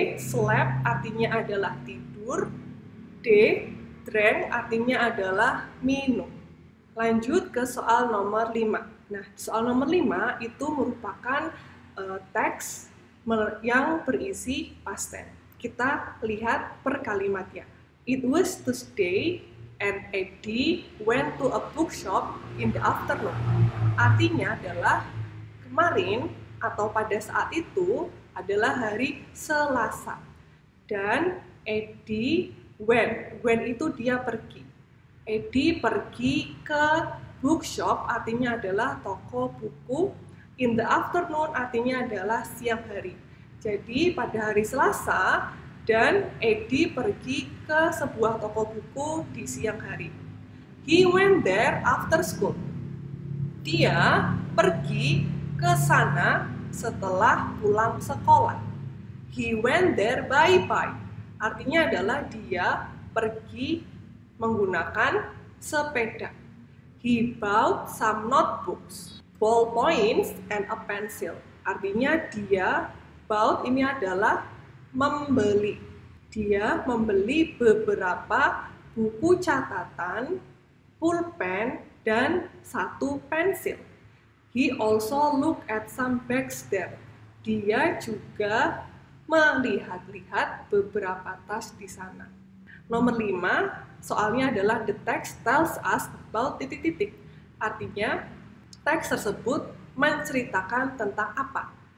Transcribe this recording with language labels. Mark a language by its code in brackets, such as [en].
[id] Slept artinya adalah tidur. D. Drank artinya adalah minum. Lanjut ke soal nomor 5. Nah, soal nomor 5 itu merupakan teks yang berisi past tense. Kita lihat per kalimatnya. [en] It was Tuesday and Eddie went to a bookshop in the afternoon. [id] Artinya adalah kemarin atau pada saat itu adalah hari Selasa. Dan Eddie when itu dia pergi. Eddie pergi ke bookshop artinya adalah toko buku. In the afternoon artinya adalah siang hari. Jadi pada hari Selasa dan Eddie pergi ke sebuah toko buku di siang hari. [en] He went there after school. [id] Dia pergi ke sana setelah pulang sekolah. [en] He went there by bike. [id] Artinya adalah dia pergi menggunakan sepeda. [en] He bought some notebooks, ballpoints, and a pencil. [id] Artinya dia bought ini adalah membeli. Dia membeli beberapa buku catatan, pulpen, dan satu pensil. [en] He also looked at some bags there. [id] Dia juga melihat-lihat beberapa tas di sana. Nomor 5, soalnya adalah [en] the text tells us about ... [id] Artinya, teks tersebut menceritakan tentang apa?